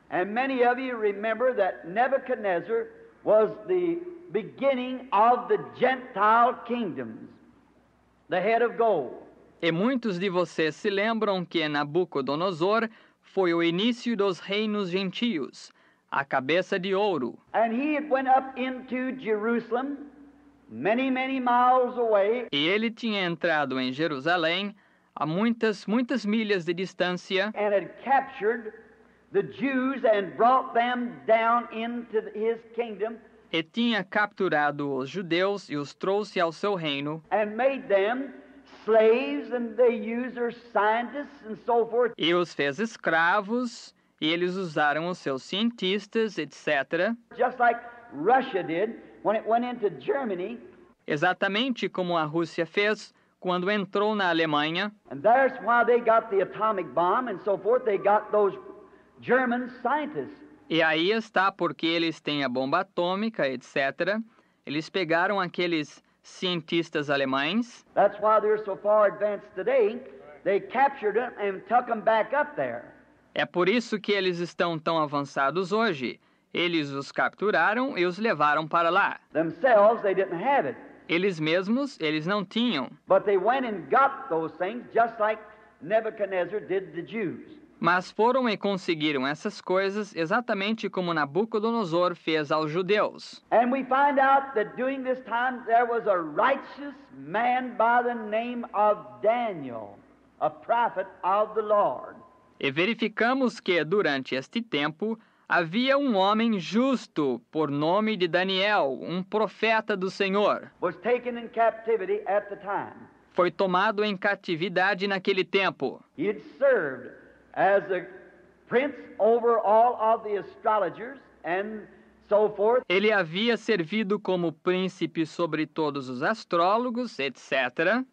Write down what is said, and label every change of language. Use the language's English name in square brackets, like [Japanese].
[English] And many of you remember that Nebuchadnezzar was the beginning of the Gentile kingdoms, the head of gold. [Portuguese] E muitos de vocês se lembram que Nabucodonosor foi o início dos reinos gentios, a cabeça de ouro. [English] And he had went up into Jerusalem, many, many miles away, [Portuguese] E ele tinha entrado em Jerusalém a muitas milhas de distância [English] and had captured the Jews and brought them down into his kingdom [Portuguese] e tinha capturado os judeus e os trouxe ao seu reino [English] and made them slaves, and they used their scientists and so forth. [Portuguese] e os fez escravos e eles usaram os seus cientistas, etc., [English] Just like Russia did when it went into Germany, [Portuguese] exatamente como a Rússia fez quando entrou na Alemanha. [English] and there's why they got the atomic bomb and so forth. They got those German scientists. [Portuguese] E aí está porque eles têm a bomba atômica, etc. Eles pegaram aqueles cientistas alemães. [English] That's why they're so far advanced today. They captured them and took them back up there. [Portuguese] É por isso que eles estão tão avançados hoje. Eles os capturaram e os levaram para lá. [English] Themselves, they didn't have it. [Portuguese] Eles mesmos, eles não tinham. [English] But they went and got those things just like Nebuchadnezzar did the Jews. [Portuguese] Mas foram e conseguiram essas coisas exatamente como Nabucodonosor fez aos judeus. [English] And we find out that during this time there was a righteous man by the name of Daniel, a prophet of the Lord. [Portuguese] E verificamos que, durante este tempo, havia um homem justo, por nome de Daniel, um profeta do Senhor. [English] Was taken in captivity at the time. [Portuguese] Foi tomado em catividade naquele tempo. [English] He had served as a prince over all of the astrologers and so forth. [Portuguese] Ele havia servido como príncipe sobre todos os astrólogos, etc.,